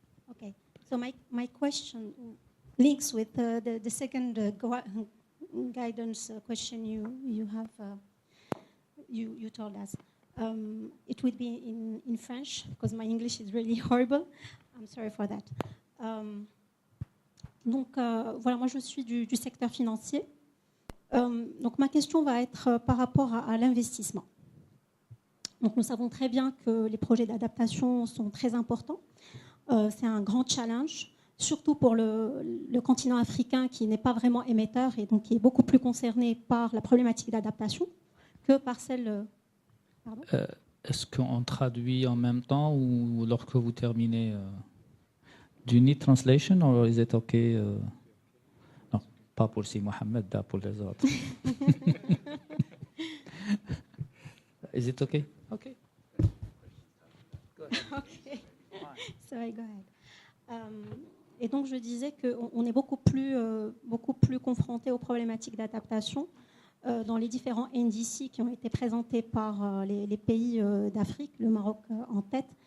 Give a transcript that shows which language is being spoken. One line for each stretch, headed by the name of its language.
English: Okay, so my question links with the second guidance question you have. You told us. It would be in French, because my English is really horrible. I'm sorry for that.
French: Donc, voilà, moi je suis du secteur financier. Donc, ma question va être par rapport à l'investissement. Donc, nous savons très bien que les projets d'adaptation sont très importants. C'est un grand challenge, surtout pour le continent africain qui n'est pas vraiment émetteur et donc qui est beaucoup plus concerné par la problématique d'adaptation que par celle... Est-ce qu'on traduit en même temps ou lorsque vous terminez?
English: Do you need translation or is it okay?
French: Non, pas pour si Mohamed, pour les autres.
English: Is it okay? Okay. Go ahead. Okay. Sorry, go ahead.
French: Et donc je disais qu'on est beaucoup plus confronté aux problématiques d'adaptation dans les différents NDC qui ont été présentés par les pays d'Afrique, le Maroc en tête.